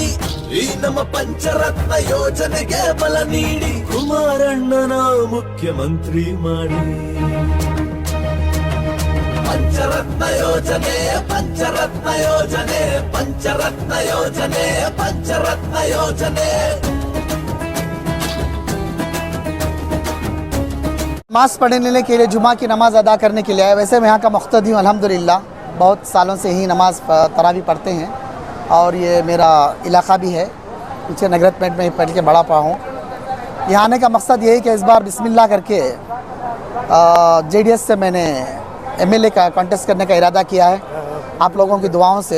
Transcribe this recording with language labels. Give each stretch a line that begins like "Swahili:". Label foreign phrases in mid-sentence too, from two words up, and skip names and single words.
Kannada: ಈ ನಮ್ಮ ಪಂಚರತ್ನ ಯೋಜನೆಗೆ ಬಲ ನೀಡಿ. ಕುಮಾರಣ್ಣನ ಮುಖ್ಯಮಂತ್ರಿ ಮಾಡಿ. ಪಂಚರತ್ನ ಯೋಜನೆ ಪಂಚರತ್ನ ಯೋಜನೆ ಪಂಚರತ್ನ ಯೋಜನೆ ಪಂಚರತ್ನ ಯೋಜನೆ.
Hindi: नमाज पढ़ने के लिए जुमा की नमाज़ अदा करने के लिए आए। वैसे मैं यहाँ का मुख्तदी हूँ अल्हम्दुलिल्लाह, बहुत सालों से ही नमाज़ तरावी पढ़ते हैं और ये मेरा इलाका भी है। पीछे नगरतमेंट में पढ़ के बड़ा पड़ा हूँ। यहाँ आने का मकसद ये है कि इस बार बिस्मिल्लाह करके जेडीएस से मैंने एमएलए का कॉन्टेस्ट करने का इरादा किया है आप लोगों की दुआओं से।